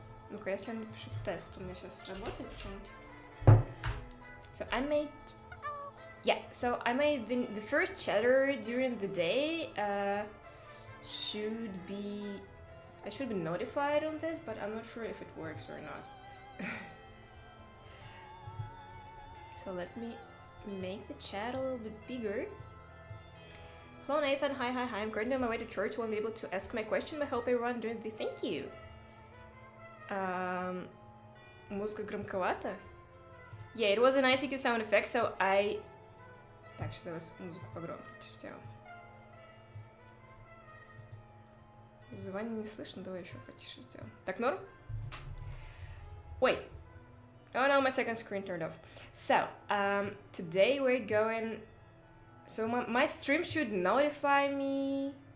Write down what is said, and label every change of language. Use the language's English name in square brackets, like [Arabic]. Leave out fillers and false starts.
[Russian] Ну-ка, если я напишу тест, у меня сейчас сработает что-нибудь. [English] So I made the first chatter during the day. I should be notified on this, but I'm not sure if it works or not. So let me make the chat a little bit bigger. Hello Nathan, hi, I'm currently on my way to church, so won't be able to ask my question, but I hope everyone doing the thank you. [Russian] Музыка громковата? [English] Yeah, it was an ICQ sound effect, so I... [Russian] Так, что давай музыку погромче сделаем. Звание не слышно, давай еще потише сделаем. Так, норм? Wait. [English] Oh no, my second screen turned off. So, today we're going... So my stream should notify me...